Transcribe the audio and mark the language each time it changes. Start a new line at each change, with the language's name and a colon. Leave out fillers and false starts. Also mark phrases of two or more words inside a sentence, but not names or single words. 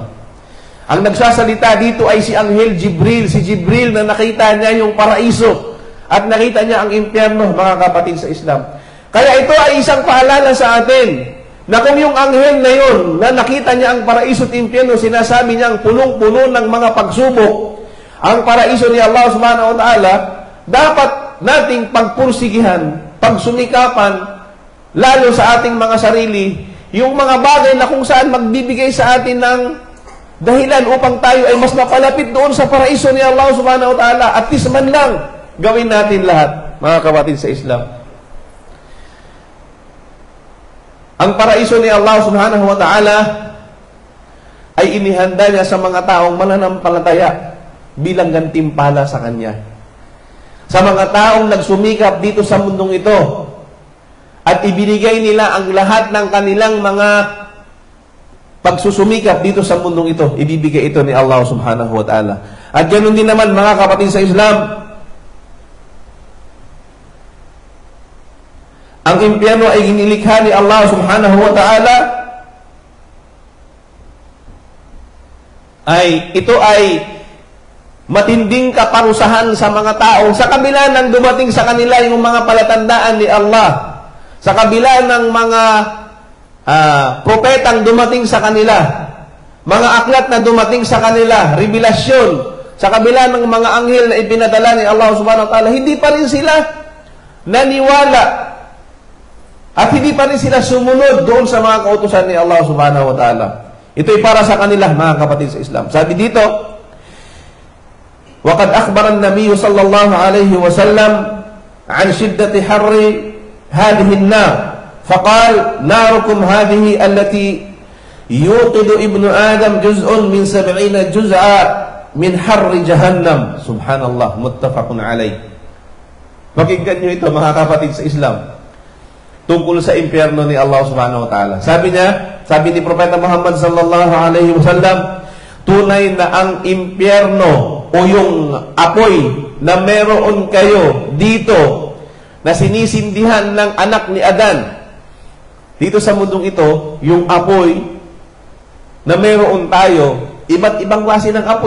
Filipino: Ang nagsasalita dito ay si Anghel Jibril, si Jibril na nakita niya yung paraiso at nakita niya ang impyerno, mga kapatid sa Islam. Kaya ito ay isang paalala sa atin na kung yung anghel na yun, na nakita niya ang paraiso at impyerno, sinasabi niya ang punong-puno ng mga pagsubok, ang paraiso ni Allah
Arabic: سبحانه وتعالى,
Filipino: dapat nating pagpursigihan, pagsumikapan, lalo sa ating mga sarili, yung mga bagay na kung saan magbibigay sa atin ng dahilan upang tayo ay mas mapalapit doon sa paraiso ni Allah
Arabic: سبحانه وتعالى,
English: at least
Filipino: man lang, gawin natin lahat, mga kapatid sa Islam. Ang paraiso ni Allah
Arabic: سبحانه وتعالى
Filipino: ay inihanda niya sa mga taong mananampalataya bilang gantimpala sa Kanya. Sa mga taong nagsumikap dito sa mundong ito at ibinigay nila ang lahat ng kanilang mga pagsusumikap dito sa mundong ito, ibibigay ito ni Allah
Arabic: سبحانه وتعالى.
Filipino: At ganoon din naman, mga kapatid sa Islam, ang impyerno ay ginilikha ni Allah
Arabic: سبحانه وتعالى
Filipino: ito ay matinding kaparusahan sa mga tao sa kabila ng dumating sa kanila yung mga palatandaan ni Allah, sa kabila ng mga propetang dumating sa kanila, mga aklat na dumating sa kanila, revelasyon, sa kabila ng mga anghel na ipinadala ni Allah
Arabic: سبحانه وتعالى,
Filipino: hindi pa rin sila naniwala at hindi pa rin sila sumunod doon sa mga kautusan ni Allah
Arabic: سبحانه وتعالى.
Filipino: Ito'y para sa kanila, mga kapatid sa Islam. Sabi dito,
Arabic: وَقَدْ أَخْبَرَ النَّبِيُّ صَلَّى اللَّهُ عَلَيْهِ وَسَلَّمَ عَنْ شِدَّةِ حَرِّ هَذِهِ النَّارِ فَقَالَ نَارُكُمْ هَذِهِ الَّتِي يُوقِدُ ابْنُ آدَمْ جُزْءٌ مِنْ 70 جُزْءًا مِنْ حَرِّ جَهَنَّمَ. سبحان الله، متفق عليه.
Filipino: Pakinggan nyo ito, mga kapatid sa Islam, tungkol sa impyerno ni Allah
Arabic: سبحانه وتعالى.
Filipino: Sabi niya, sabi ni Propeta Muhammad
Arabic: صلى الله عليه وسلم,
Filipino: tunay na ang impyerno o yung apoy na meron kayo dito na sinisindihan ng anak ni Adan. Dito sa mundong ito, yung apoy na meron tayo, iba't ibang klase ng apoy.